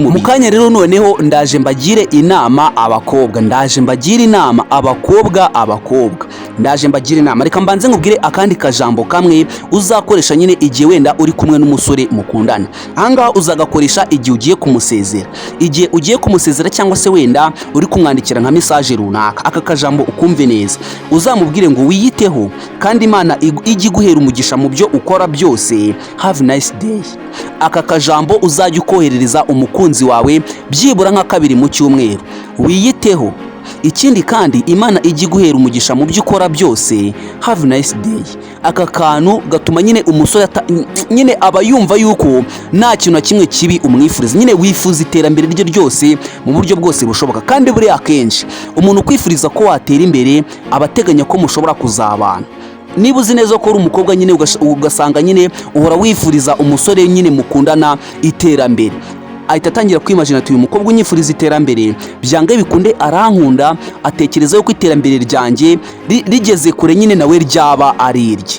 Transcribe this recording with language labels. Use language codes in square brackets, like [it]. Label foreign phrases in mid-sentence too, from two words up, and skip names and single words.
[rw] Mu kanya rero noneho ndaje mbagire inama abakobwa, reka mbanze nkubwire akandi kajambo kamwe uzakoresha nyine igihe wenda uri kumwe n'umusore mukundana. Ahangaha uzagakoresha igihe ugiye kumusezera, cyangwa se wenda uri kumwandikira nka message runaka. Aka kajambo ukumve neza, uzamubwire ngo wiyiteho kandi Imana ijye iguhera umugisha mu byo ukora byose, [en] have nice day. [rw] Aka kajambo uzajya ukoherereza umukunzi wawe byibura nka 2 mu cyumweru, wiyiteho. Ikindi kandi Imana ijye iguhera umugisha mu byo ukora byose, [en] have nice day. [rw] Aka kantu gatuma nyine umusore nyine aba yumva yuko nta kintu na kimwe kibi umwifuriza, nyine wifuza iterambere rye ryose mu buryo bwose bushoboka. Kandi buriya akenshi umuntu kwifuriza ko watera imbere abateganya ko mushobora kuzabana. niba uzi neza ko uri umukobwa nyine ugasanga nyine uhora wifuriza umusore nyine mukundana iterambere, ahita atangira kwimagina ati uyu mukobwa unyifuriza iterambere byange bikunde arankunda, atekereza yuko iterambere ryanjye rigeze kure nyine nawe ryaba ari irye.